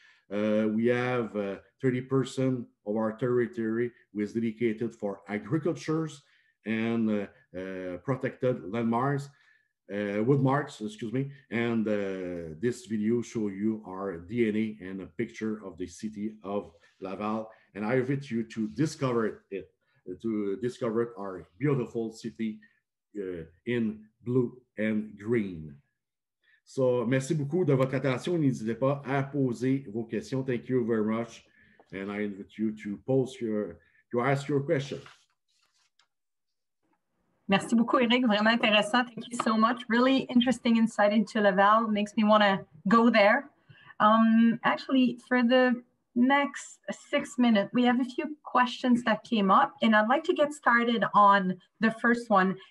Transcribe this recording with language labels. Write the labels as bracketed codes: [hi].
[en] We have 30% of our territory is dedicated for agricultures and protected landmarks, woodmarks, excuse me. And this video show you our DNA and a picture of the city of Laval. And I invite you to discover it, to discover our beautiful city in blue and green. [fr] So, merci beaucoup de votre attention. N'hésitez pas à poser vos questions. [en] Thank you very much. And I invite you to ask your question. [fr] Merci beaucoup, Eric. Vraiment intéressant. [en] Thank you so much. Really interesting insight into Laval. Makes me want to go there. Actually, for the next 6 minutes, we have a few questions that came up, and I'd like to get started on the first one.